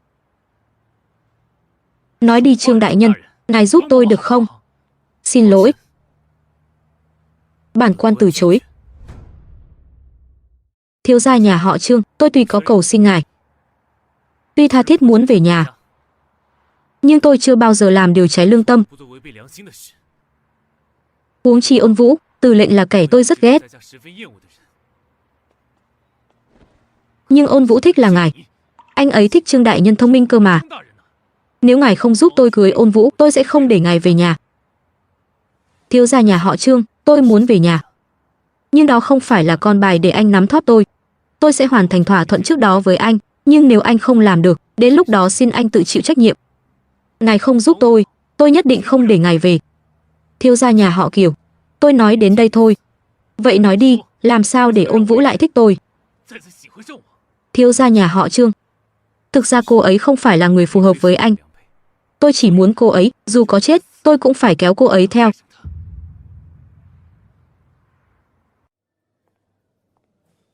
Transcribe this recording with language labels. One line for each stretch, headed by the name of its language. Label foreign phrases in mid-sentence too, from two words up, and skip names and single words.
Vietnamese: Nói đi Trương đại nhân, ngài giúp tôi được không? Xin lỗi. Bản quan từ chối. Thiếu gia nhà họ Trương, tôi tuy có cầu xin ngài, tuy tha thiết muốn về nhà, nhưng tôi chưa bao giờ làm điều trái lương tâm.
Chinese: 不做违背良心的事，
Vietnamese: Huống chi Ôn Vũ, Từ Lệnh là kẻ tôi rất ghét,
Chinese: 在家十分厌恶的人。
Vietnamese: nhưng Ôn Vũ thích là ngài. Anh ấy thích Trương đại nhân thông minh cơ mà.
Chinese: 张大人呢？
Vietnamese: Nếu ngài không giúp tôi cưới Ôn Vũ, tôi sẽ không để ngài về nhà. Thiếu gia nhà họ Trương, tôi muốn về nhà. Nhưng đó không phải là con bài để anh nắm thóp tôi. Tôi sẽ hoàn thành thỏa thuận trước đó với anh, nhưng nếu anh không làm được, đến lúc đó xin anh tự chịu trách nhiệm. Ngài không giúp tôi nhất định không để ngài về. Thiếu gia nhà họ Kiều, tôi nói đến đây thôi. Vậy nói đi, làm sao để Ôn Vũ lại thích tôi?
Chinese: 再次喜欢上我，
Vietnamese: Thiếu gia nhà họ Trương, thực ra cô ấy không phải là người phù hợp với anh. Tôi chỉ muốn cô ấy, dù có chết, tôi cũng phải kéo cô ấy theo.